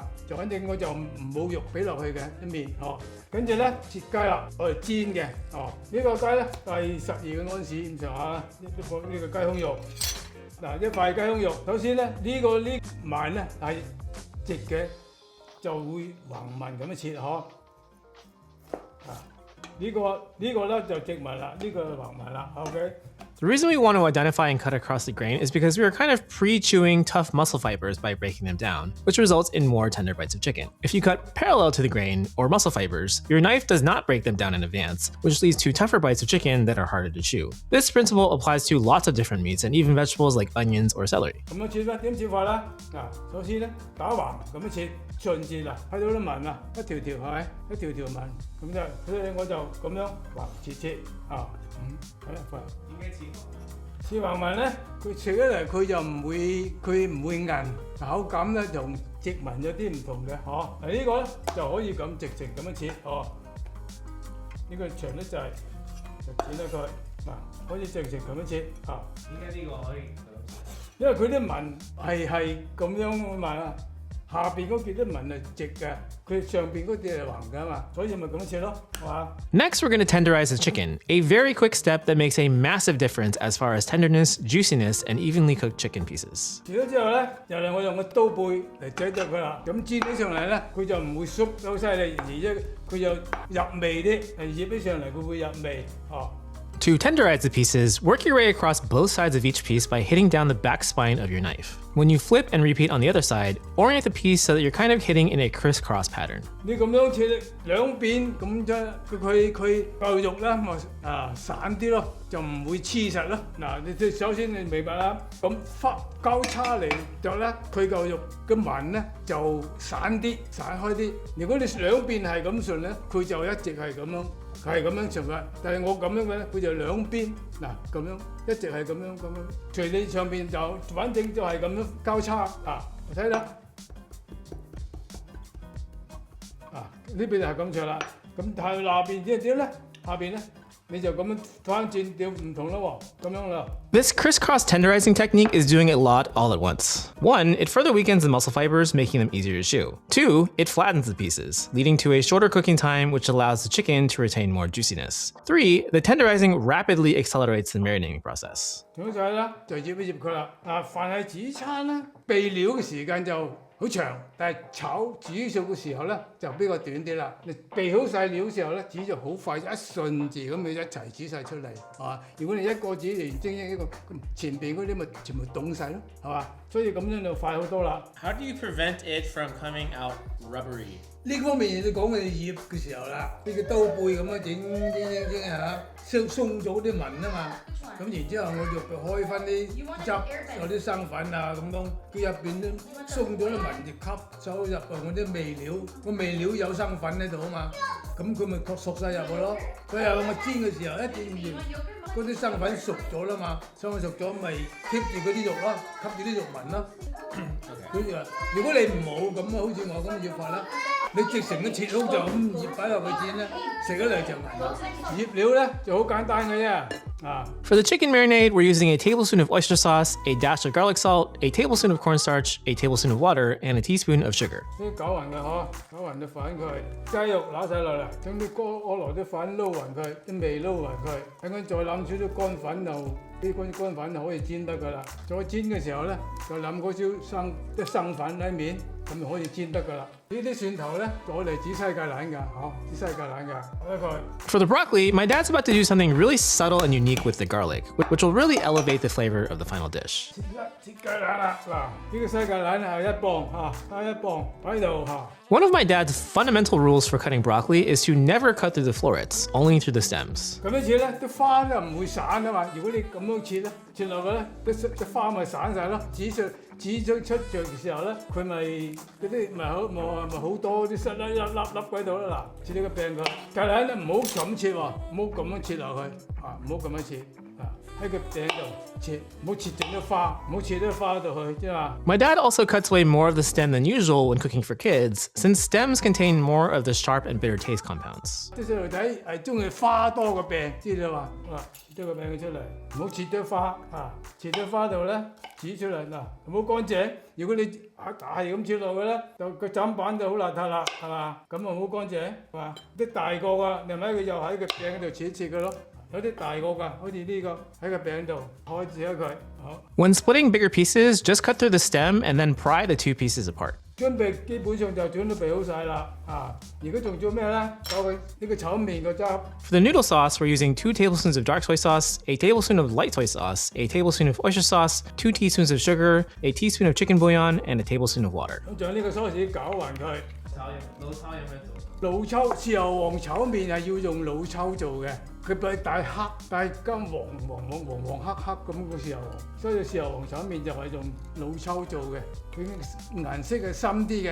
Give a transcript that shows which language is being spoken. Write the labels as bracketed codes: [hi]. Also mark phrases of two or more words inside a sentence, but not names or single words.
[yue] 就反正我就冇肉俾落去嘅啲麵跟住咧切雞啦，我嚟煎嘅呢個雞咧係12個安士咁上下呢個雞胸肉。一塊雞胸肉，首先咧呢塊咧係直嘅，就會橫紋咁樣切呢個咧就直紋啦，呢個橫紋啦 ，OK。 [en] The reason we want to identify and cut across the grain is because we are kind of pre-chewing tough muscle fibers by breaking them down, which results in more tender bites of chicken. If you cut parallel to the grain or muscle fibers, your knife does not break them down in advance, which leads to tougher bites of chicken that are harder to chew. This principle applies to lots of different meats and even vegetables like onions or celery. [yue] 咁樣切咧，點切法啦？首先咧打橫咁樣切，順切啦，睇到啲紋啦，一條條係咪？一條條紋，咁就所以我就咁樣橫切切橫紋咧，佢食起嚟佢就唔會硬，口感咧同直紋有啲唔同嘅呢個咧就可以咁直咁樣切呢個長得滯就剪咗佢可以直咁樣切點解呢個可以？因為佢啲紋係咁樣紋下邊嗰啲紋係直嘅，佢上邊嗰啲係橫㗎嘛，所以咪咁切咯，係嘛 ？Next, [en] we're going to tenderize the chicken, a very quick step that makes a massive difference as far as tenderness, juiciness, and evenly cooked chicken pieces. [yue] 切咗之後咧，又係我用個刀背嚟擠咗佢啦，咁煎起上嚟咧，佢就唔會縮得好犀利，而且佢又入味啲，醃起上嚟佢會入味 [en] To To tenderize the pieces, work your way across both sides of each piece by hitting down the back spine of your knife. When you flip and repeat on the other side, orient the piece so that you're kind of hitting in a crisscross pattern. [yue] 你咁樣切兩邊咁啫，佢嚿肉咧咪散啲咯，就唔會黐實咯。嗱，你首先你明白啦，咁交叉嚟就咧，佢嚿肉嘅紋咧就散開啲。如果你兩邊係咁順咧，佢就一直係咁樣。係咁樣順嘅，但係我咁樣嘅咧，佢就兩邊嗱咁樣，一直係咁樣，隨你上邊就反正就係咁樣交叉啊，睇啦，呢邊就係咁長啦，咁但係下邊點咧？下邊咧你就咁樣反轉掉唔同啦喎，咁樣啦。 [en] This crisscross tenderizing technique is doing a lot all at once. 1, it further weakens the muscle fibers, making them easier to chew. 2, it flattens the pieces, leading to a shorter cooking time, which allows the chicken to retain more juiciness. 3, the tenderizing rapidly accelerates the marinating process. [yue] 咁就係啦，就醃一醃佢啦。凡係煮餐咧，備料嘅時間就好長，但係炒煮熟嘅時候咧就比較短啲啦。你備好晒料嘅時候咧，煮就好快，一順住咁你一齊煮晒出嚟，係嘛？如果你一個煮完蒸一個，前邊嗰啲咪全部凍晒咯，係嘛？所以咁樣就快好多啦。 [en] How do you prevent it from coming out rubbery? [yue] 呢方面你講嘅醃嘅時候啦，呢個刀背咁樣整嚇，鬆咗啲紋啊嘛。咁然之後我就開翻啲汁，有啲生粉啊咁樣，佢入邊都鬆咗啲紋就吸收入我啲味料，個味料有生粉喺度啊嘛，咁佢咪熟晒入去咯。佢又我煎嘅時候一煎完，嗰啲生粉熟咗啦嘛，生粉熟咗咪 keep 住嗰啲肉咯，吸住啲肉紋咯。佢就話：如果你唔冇咁好似我咁醃法啦。你直成個切好就咁醃擺落去煎咧，食咗嚟就腍。醃料咧就好簡單嘅啫。 [en] For the chicken marinade, we're using a tablespoon of oyster sauce, a dash of garlic salt, a tablespoon of cornstarch, a tablespoon of water, and a teaspoon of sugar. [yue] 啲攪勻嘅嗬，攪勻啲粉佢，雞肉攞晒落嚟，將啲攞來啲粉撈勻佢，啲味撈勻佢，等佢再冧少少乾粉就啲乾粉就可以煎得㗎啦。再煎嘅時候咧，就冧嗰少生粉喺面，咁就可以煎得㗎啦。呢啲蒜頭咧，就攞嚟煮西芥蘭㗎，煮西芥蘭㗎，睇佢。 [en] For the broccoli, my dad's about to do something really subtle and unique with the garlic, which will really elevate the flavor of the final dish. [yue] 切芥蘭啦，嗱，呢個西芥蘭係一磅加一磅喺度嚇。 [en] One of my dad's fundamental rules for cutting broccoli is to never cut through the florets, only through the stems. [yue] 咁樣切咧，啲花咧唔會散啊嘛。如果你咁樣切咧，切落去咧，啲花咪散晒咯。煮出嘅時候咧，佢咪嗰啲咪好多啲濕粒喺度啦。嗱，切呢個餅佢，芥蘭咧唔好咁切喎，唔好咁樣切落去，唔好咁樣切。喺個餅度切，唔好切整啲花，唔好切啲花度去，知嘛？ [en] My dad also cuts away more of the stem than usual when cooking for kids, since stems contain more of the sharp and bitter taste compounds. [yue] 啲細路仔係中意花多個餅，知道嘛？切個餅出嚟，唔好切啲花切啲花度咧，煮出嚟嗱，唔好乾淨。如果你大咁切落去咧，就個砧板就好邋遢啦，係嘛？咁啊好乾淨，係嘛？啲大個㗎，你咪佢又喺個餅度切佢咯。有啲大個㗎，好似呢個喺個餅度開住咗佢。好。 [en] When splitting bigger pieces, just cut through the stem and then pry the two pieces apart. [yue] 準備基本上就準備好晒啦。而家仲做咩咧？搞佢呢個炒麵個汁。 [en] For the noodle sauce, we're using 2 tablespoons of dark soy sauce, a tablespoon of light soy sauce, a tablespoon of oyster sauce, 2 teaspoons of sugar, a teaspoon of chicken bouillon, and a tablespoon of water. [yue] 咁將呢個sauce攪勻佢。老抽有咩做？老抽豉油黃炒麵係要用老抽做嘅，佢比帶黑帶金黃黑咁個豉油黃，所以豉油黃炒麵就係用老抽做嘅，佢顏色係深啲嘅。